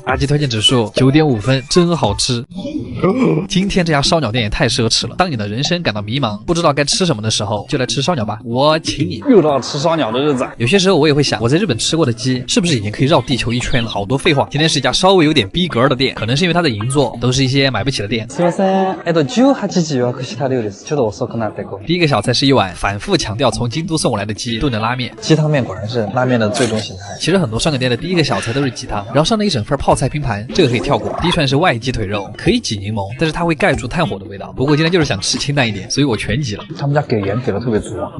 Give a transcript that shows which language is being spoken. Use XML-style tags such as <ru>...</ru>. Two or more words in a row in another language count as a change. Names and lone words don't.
<zh>阿基推荐指数9.5分，真好吃。今天这家烧鸟店也太奢侈了，当你的人生感到迷茫，不知道该吃什么的时候，就来吃烧鸟吧，我请你。又到了吃烧鸟的日子。有些时候我也会想，我在日本吃过的鸡是不是已经可以绕地球一圈了？好多废话。今天是一家稍微有点逼格的店，可能是因为它的银座都是一些买不起的店。</zh> <ja>すいません。18時予約した料理です。ちょっと遅くなってごめん。</ja> <zh>第一个小菜是一碗反复强调从京都送过来的鸡炖的拉面，鸡汤面果然是拉面的最终形态。其实很多烧鸟店的第一个小菜都是鸡汤，然后上了一整份泡菜拼盘，这个可以跳过。第一串是外鸡腿肉，可以挤柠檬，但是它会盖住炭火的味道。不过今天就是想吃清淡一点，所以我全挤了。他们家给盐给的特别足啊！</zh>